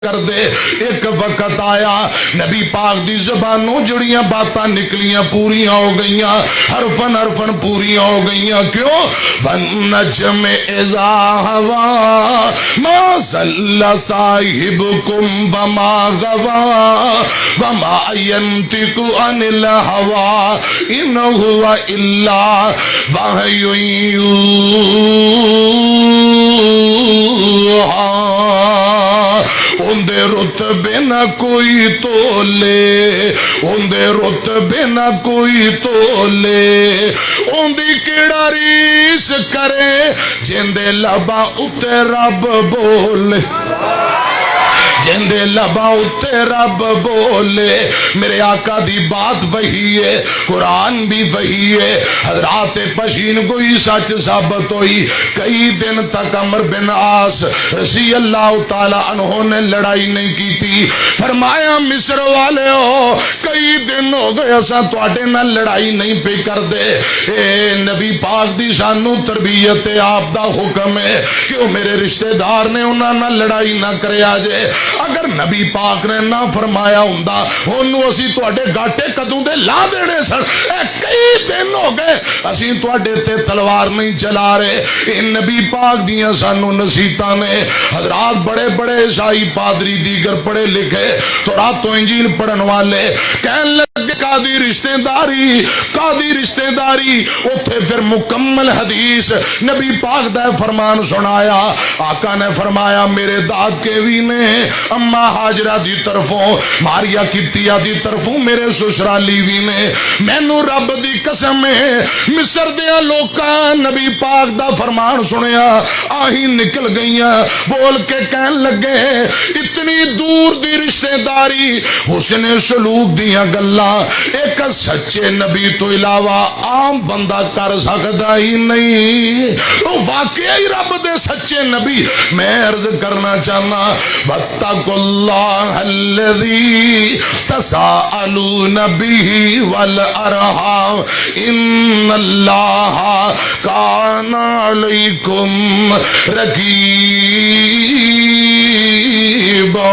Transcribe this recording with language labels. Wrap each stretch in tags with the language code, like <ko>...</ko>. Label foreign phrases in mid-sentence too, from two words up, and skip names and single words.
<pa>کر دے. ایک وقت آیا نبی پاک دی زبانوں جڑیاں باتاں نکلیاں پوریاں ہو گئیاں, حرفن حرفن پوریاں ہو گئیاں. کیوں؟</pa> <ar>وَالنَّجْمِ إِذَا هَوَىٰ مَا ضَلَّ صَاحِبُكُمْ وَمَا غَوَىٰ وَمَا يَنطِقُ عَنِ الْهَوَىٰ إِنْ هُوَ إِلَّا وَحْيٌ يُوحَىٰ.</ar> <pa>اندے رتبے نہ کوئی تولے, اندے رتبے نہ کوئی تولے, اندی کیڑا ریس کرے جندے لباں اتے رب بولے, جندے لباں اتے رب بولے. میرے آقا دی بات وہی ہے, قرآن بھی وہی ہے.</pa> <ur>حضرات پشین گوئی سچ ثابت ہوئی. کئی دن تک عمر بن عاص</ur> <ar>رضی اللہ تعالی عنہ</ar> <ur>نے لڑائی نہیں کی تھی.</ur> <pa>فرمایا مصر والے ہو, کئی دن ہو گئے اساں تواڈے نال لڑائی نہیں پہ کر دے. اے نبی پاک دی سانو تربیت آپ دا حکم ہے کہ وہ میرے رشتہ دار نے انہاں نال لڑائی نہ کرے آجے. اگر نبی پاک نے نہ فرمایا ہوندا انہوں اسی تواڈے گاٹے کدوں دے لا دینے سن. اے کئی دن ہو گئے اسی تواڈے تے تلوار نہیں چلا رہے. ان نبی پاک دیاں سانو نصیحتاں نے. حضرات بڑے بڑے عیسائی پادری دیگر پڑھے لکھے تو راتوں انجیل پڑھن والے کہن لگے قاضی رشتہ داری, قاضی رشتہ داری. اوتھے پھر مکمل حدیث نبی پاک دا فرمان سنایا. آقا نے فرمایا میرے داد کے بھی نے اما حاجرہ دی طرفوں ماریا کتیا دی طرفوں میرے سسرالی بھی نے. مینو رب دی قسم ہے مصر دیا لوکاں نبی پاک دا فرمان سنیا آہی نکل گئیاں بول کے کہن لگے اتنی دور دی رشتہ داری حسن سلوک دیاں گلاں ایک سچے نبی تو علاوہ عام بندہ کر سکتا ہی نہیں. تو واقعی رب دے سچے نبی. میں عرض کرنا چاہنا</pa> <ar>وَاتَّقُوا اللَّهَ الَّذِي تَسَاءَلُونَ بِهِ وَالْأَرْحَامَ إِنَّ اللَّهَ كَانَ عَلَيْكُمْ رَقِيبًا.</ar>